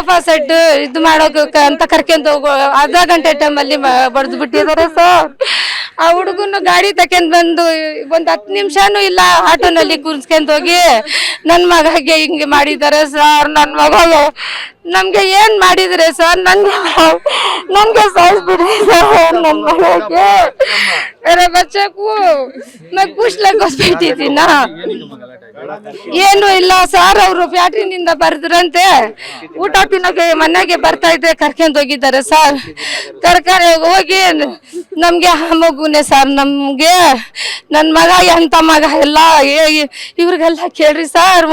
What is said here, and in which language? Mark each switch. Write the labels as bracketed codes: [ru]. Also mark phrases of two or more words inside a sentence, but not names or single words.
[kn] ಸೋಫಾ ಸೆಟ್ ಇದು ಮಾಡೋಕೆ ಅಂತ ಕರ್ಕೊಂಡ್ ಹೋಗೋ ಅರ್ಧ ಗಂಟೆ ಟೈಮಲ್ಲಿ ಬಡ್ದು ಬಿಟ್ಟಿದ್ದಾರೆ ಸರ್. ಆ ಹುಡುಗನು ಗಾಡಿ ತಕೊಂಡ್ ಬಂದು ಒಂದ್ 10 ನಿಮಿಷನೂ ಇಲ್ಲ ಆಟೋನಲ್ಲಿ ಕೂರ್ಸ್ಕೊಂಡ್ ಹೋಗಿ ನನ್ ಮಗಗೆ ಹಿಂಗೆ ಮಾಡಿದ್ದಾರೆ ಸರ್. ನನ್ ಮಗ ನಮ್ಗೆ ಏನ್ ಮಾಡಿದ್ರೆ ಸರ್? ನನ್ಗೆ ಸಾಯಿಸ್ಬಿಡ್ರಿ ಸರ್. ನನ್ ಮಗಗೆ [hi] मेरे बच्चे को मैं पूछ लग बैठी थी ना [kn] ಏನು ಇಲ್ಲ ಸರ್. ಅವರು ಫ್ಯಾಕ್ಟ್ರಿನಿಂದ ಬರ್ದ್ರಂತೆ ಊಟ ತಿನ್ನೋಕೆ ಮನೆಗೆ ಬರ್ತಾ ಇದ್ರೆ ಕರ್ಕೊಂಡ್ ಹೋಗಿದ್ದಾರೆ ಸರ್. ಕರ್ಕೊಂಡು ಹೋಗಿ ನಮ್ಗೆ ಆ ಮಗುನೇ ಸರ್. ನಮ್ಗೆ ನನ್ ಮಗ ಎಂತ ಮಗ ಎಲ್ಲ ಇವ್ರಿಗೆಲ್ಲ ಕೇಳ್ರಿ ಸರ್.